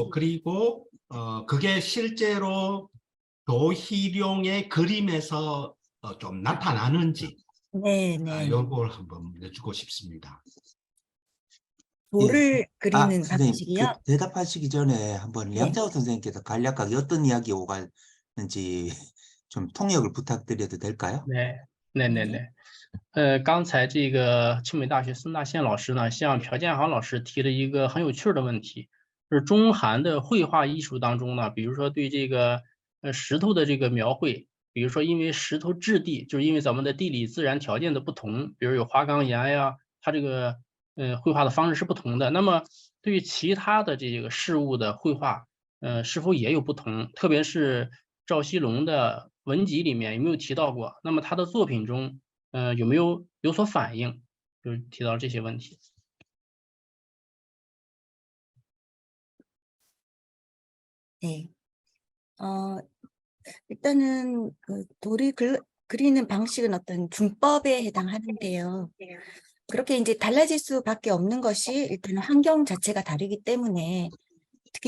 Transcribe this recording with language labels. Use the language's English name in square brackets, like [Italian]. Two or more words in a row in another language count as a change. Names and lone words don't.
[Korean] 그리고 그게 실제로 도희룡의 그림에서 좀 나타나는지 네, 네. 요걸 한번 여쭙고 싶습니다. 예. 돌을 아, 그리는 선생님, 그 방식이요? 대답하시기 전에 한번 네, 양자호 선생님께서 간략하게 어떤 이야기 오갔는지 좀 통역을 부탁드려도 될까요? [Chinese] 对，刚才这个清北大学孙大宪老师呢，向朴建航老师提了一个很有趣的问题，就是中韩的绘画艺术当中呢，比如说对这个石头的这个描绘，比如说因为石头质地，就是因为咱们的地理自然条件的不同，比如有花岗岩呀，它这个绘画的方式是不同的。那么对于其他的这个事物的绘画，是否也有不同？特别是赵锡龙的文集里面有没有提到过？那么他的作品中，有所反应？就是提到这些问题。 [Korean] 네. 어, 일단은 그 돌을 그리는 방식은 어떤 중법에 해당하는데요. 그렇게 이제 달라질 수밖에 없는 것이 일단 환경 자체가 다르기 때문에 특히